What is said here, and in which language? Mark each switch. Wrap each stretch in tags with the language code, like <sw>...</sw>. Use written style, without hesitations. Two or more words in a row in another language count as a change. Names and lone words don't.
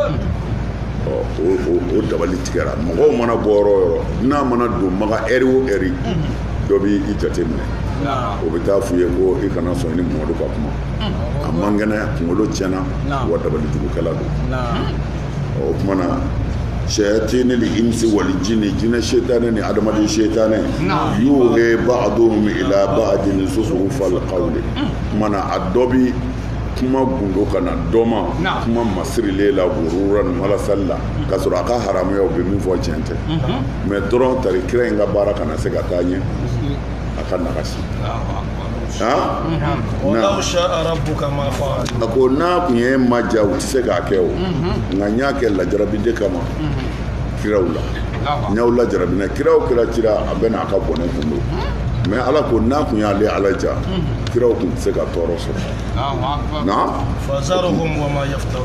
<bm>o dabali tigɛra mɔgɔw mana bɔ yɔrɔ o yɔrɔ n'a mana don maga ɛri o ɛri dɔ b'i jateminɛ o bɛ taa f'u ye ko i kana sɔn ni Mamadu ka kuma a man kɛnɛ kunkolo tiɲɛna wa dabali jugukɛla don o kuma na</bm> <ar>شياطين الإنس والجن</ar> <bm>jinɛ shaytan ni adamaden shaytan</bm> <ar>يوحي بعضهم إلى بعض زخرف القول</ar> <bm>mana a dɔ bi kuma gundo kana dɔma kuma masirilen la gururan malasalla ka sɔrɔ a ka haramuya u bɛ min fɔ tiɲɛ tɛ mais dɔrɔn tari kira in ka baara kana se ka taa ɲɛ a ka nagasi</bm> <ar>ولو شاء ربك ما فعلوه</ar> <bm>a ko n'a kun ye ma ja u tɛ se k'a kɛ o nka n y'a kɛ lajarabi de kama kiraw la n y'aw lajarabi na kira o kira cira a bɛ n'a ka bɔnɛ kun don mais ala ko n'a kun y'ale ala ja kiraw kun tɛ se ka tɔɔrɔ sɔrɔ</bm> <ar>فذرهم وما يفترون</ar>